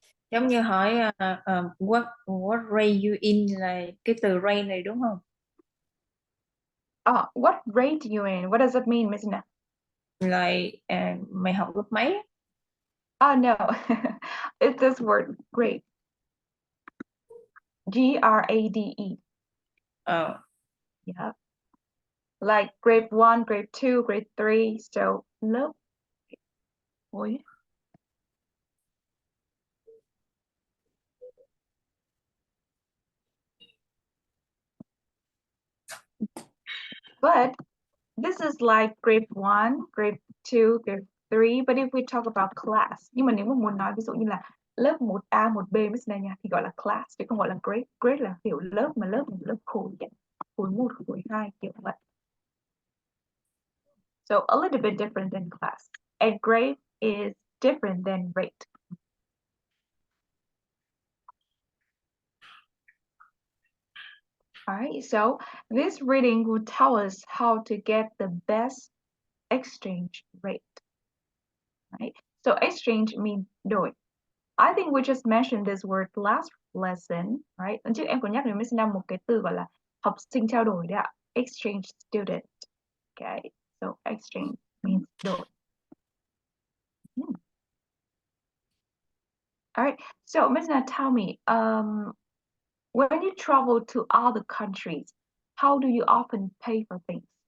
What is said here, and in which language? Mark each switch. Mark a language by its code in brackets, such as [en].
[vi] Giống như hỏi [en] what rate you in [vi] là cái từ rate này đúng không? [en] What grade you in? What does that mean, Miss Na? [vi] Like mày học lớp mấy? [en] No, it's this word grade. Grade. Ờ, Yeah. Like grade 1, grade 2, grade 3. So lớp. Ôi. But this is like grade 1, grade 2, grade 3. But if we talk about class, [vi] nhưng mà nếu mà muốn nói ví dụ như là lớp 1A, 1B Miss Na nha, thì gọi là class chứ không gọi là grade. Grade là kiểu lớp mà lớp khối vậy. Khối 1, khối 2 kiểu vậy. [en] So a little bit different than class. And grade is different than rate. All right, so this reading will tell us how to get the best exchange rate. Right? So exchange means đổi. I think we just mentioned this word last lesson, right? [vi] Trước em có nhắc đến Miss Nam một cái từ gọi là học sinh trao đổi đấy ạ. [en] Exchange student. Okay, so exchange means đổi. All right, so Miss Na, tell me, when you travel to other countries, how do you often pay for things?